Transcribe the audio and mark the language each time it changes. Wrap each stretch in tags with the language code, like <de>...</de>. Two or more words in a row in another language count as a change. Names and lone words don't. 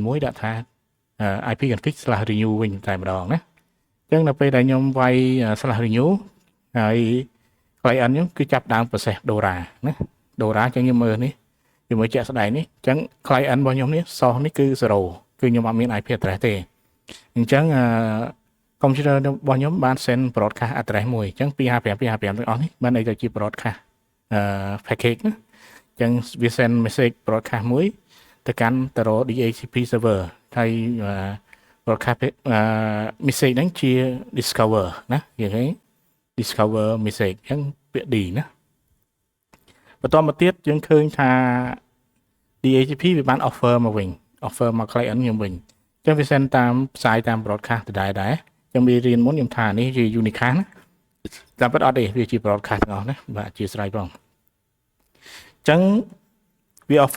<km>មួយដាក់ថា</km> <en>IP config/renew</en> <km>វិញតែម្ដងណាអញ្ចឹងនៅពេលដែលខ្ញុំវាយ /renew ហើយ client ខ្ញុំគឺចាប់ដើម</km> <en>process Dora</en> <km>ណា Dora អញ្ចឹងខ្ញុំមើលនេះជាមួយជាក់ស្ដែងនេះអញ្ចឹង client របស់ខ្ញុំនេះ source នេះគឺ0គឺខ្ញុំអត់មាន IP address ទេអញ្ចឹងcomputer របស់ខ្ញុំបាន</km> <en>send broadcast address</en> <km>មួយអញ្ចឹង255ទាំងអស់នេះបានន័យថាជា</km> <en>broadcast package</en> <km>ណាអញ្ចឹងវា</km> <en>send message broadcast</en> <km>មួយទៅកាន់ទៅរក</km> <en>DHCP server</en> <km>ហើយ</km> <en>broadcast message</en> <km>ហ្នឹងជា discover ណានិយាយ</km> <en>discover message</en> <km>អញ្ចឹងពាក្យ D ណាបន្តមកទៀតយើងឃើញថា DHCP វាបាន offer មកវិញ offer មក client ខ្ញុំវិញអញ្ចឹងវា send តាមផ្សាយតាម broadcast ដដែលដែរអញ្ចឹងវារៀនមុនខ្ញុំថានេះជា unicast ណាតាមពិតអត់ទេវាជា broadcast ទាំងអស់ណាបាទអធិស្ឋានបងអញ្ចឹងវា offer</km>